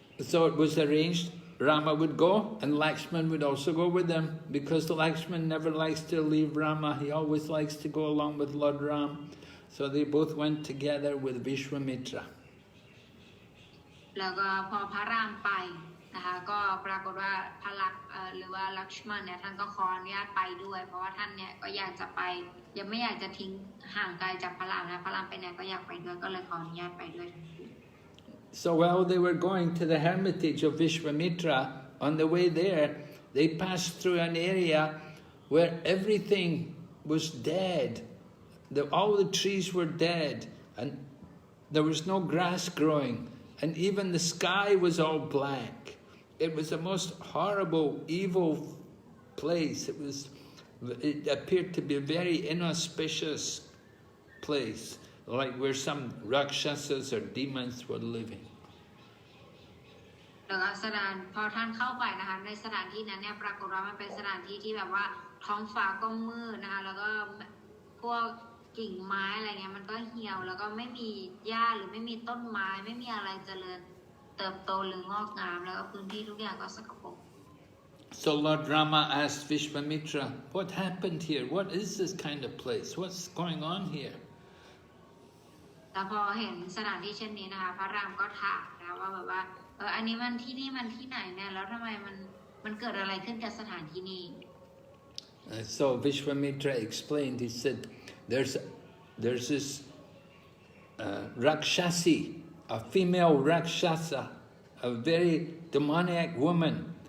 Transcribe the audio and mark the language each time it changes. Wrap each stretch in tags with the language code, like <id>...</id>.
<en>So it was arranged Rama would go and Lakshman would also go with them because Lakshman never likes to leave Rama. He always likes to go along with Lord Ram. So they both went together with Vishwamitra.</en> <th>แล้วก็พอพระรามไปนะคะก็ปรากฏว่าพระลักษณ์หรือว่าลักษมณ์เนี่ยท่านก็ขออนุญาตไปด้วยเพราะว่าท่านเนี่ยก็อยากจะไปยังไม่อยากจะทิ้งห่างไกลจากพระรามนะพระรามไปไหนก็อยากไปด้วยก็เลยขออนุญาตไปด้วยทั้งคู่</th> <en>So while they were going to the hermitage of Vishwamitra, on the way there, they passed through an area where everything was dead. All the trees were dead, and there was no grass growing, and even the sky was all black. It was the most horrible, evil place. It appeared to be a very inauspicious place, like where some rakshasas or demons were living.</en> <th>แล้วก็สถานพอท่านเข้าไปนะคะในสถานที่นั้นเนี่ยปรากฏว่ามันเป็นสถานที่ที่แบบว่าท้องฟ้าก็มืดนะคะแล้วก็พวกกิ่งไม้อะไรเงี้ยมันก็เหี่ยวแล้วก็ไม่มีหญ้าหรือไม่มีต้นไม้ไม่มีอะไรเจริญเติบโตหรืองอกงามแล้วก็พื้นที่ทุกอย่างก็สกปรก</th> <en>So Lord Rama asked Vishwamitra, what happened here? What is this kind of place? What's going on here?</en> <th>แต่พอเห็นสถานที่เช่นนี้นะคะพระรามก็ถามนะว่าแบบว่าอันนี้มันที่นี่มันที่ไหนเนี่ยแล้วทำไมมันเกิดอะไรขึ้นกับสถานที่นี้</th> <en>So Vishwamitra explained, he said, there's this Rakshasi, a female Rakshasa, a very demoniac woman.</en>